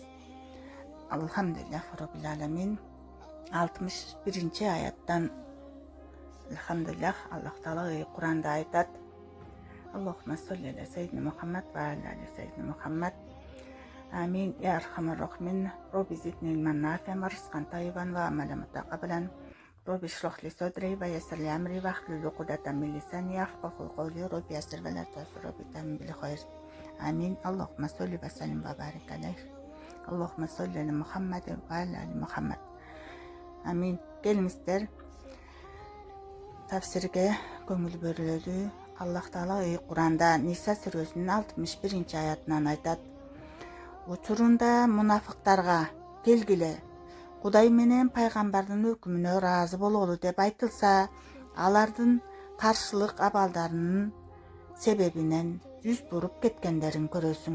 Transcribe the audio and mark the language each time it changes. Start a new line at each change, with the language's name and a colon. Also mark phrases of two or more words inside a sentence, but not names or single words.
Arabic: الحمد لله رب العالمين.
Kyrgyz: 61-ci аяттан Алхамдулиллах, Аллах Таала Куранда айтат:
Arabic: اللهم صل على سيدنا محمد وعلى سيدنا محمد. آمين يا أرحم الراحمين. رب زدني علما نافعا ورزقا طيبا وعملا متقبلا. رب اشرح لي صدري ويسر لي أمري واحلل عقدة من لساني يفقهوا قولي. رب يسر ولا تعسر. رب تمم بالخير آمين. اللهم صل وسلم وبارك عليه اللهم صل على محمد وعلى آل محمد. Амин.
Kyrgyz: Келиңиздер tafsirge көңүл бөлөлү. Аллах Таала Куранда Ниса сүрөсүнүн 61-ci аятынан айтат: Учурунда мунафыктарга келгиле, Кудай менен пайгамбардын өкүмүнө ыраазы бололу деп айтылса, алардын каршылык абалдарынын себебинен жүз буруп кеткендерин көрөсүң.